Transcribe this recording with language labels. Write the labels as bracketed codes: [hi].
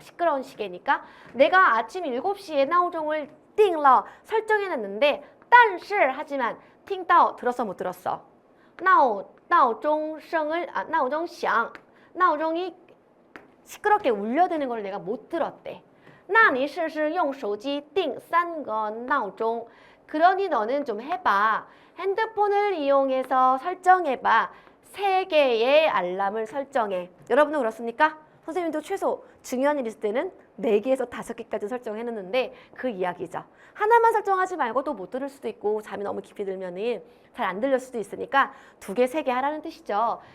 [ko] 시끄러운 시계니까. 내가 아침 7시에 [zh] 闹钟 [ko] 을 [zh] 定了 [ko] 설정해놨는데 [zh] 但是 [ko] 하지만 [zh] 听到 [ko] 들었어 못 들었어? [zh] 闹钟声 [ko] 을 [zh] 闹钟响 闹钟 [ko] 이 시끄럽게 울려대는 걸 내가 못 들었대. [zh] 那你试试用手机定3个闹钟. [ko] 그러니 너는 좀 해봐. 핸드폰을 이용해서 설정해봐. 3개의 알람을 설정해. 여러분도 그렇습니까? 선생님도 최소 중요한 일 있을 때는 4개에서 5개까지 설정해놓는데 그 이야기죠. 하나만 설정하지 말고 또 못 들을 수도 있고 잠이 너무 깊이 들면은 잘 안 들릴 수도 있으니까 2개, 3개 하라는 뜻이죠.